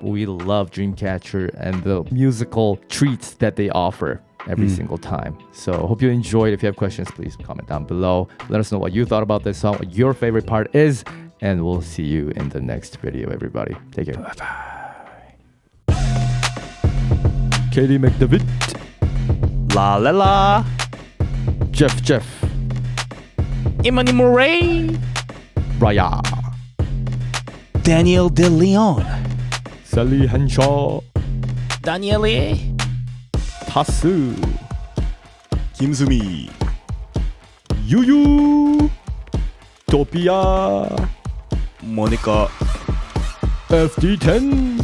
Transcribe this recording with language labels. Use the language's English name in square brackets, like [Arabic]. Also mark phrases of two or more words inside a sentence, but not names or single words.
[English] We love Dreamcatcher and the musical treats that they offer every single time. So hope you enjoyed. If you have questions, please comment down below. Let us know what you thought about this song, what your favorite part is, and we'll see you in the next video, everybody. Take care. Bye-bye. Katie McDavid, La La La, Jeff, Imani Murray, Raya, Daniel De Leon, Sally Henshaw, Daniele, Tasu, Kim Sumi, Yuyu, Topia, Monica, FD10,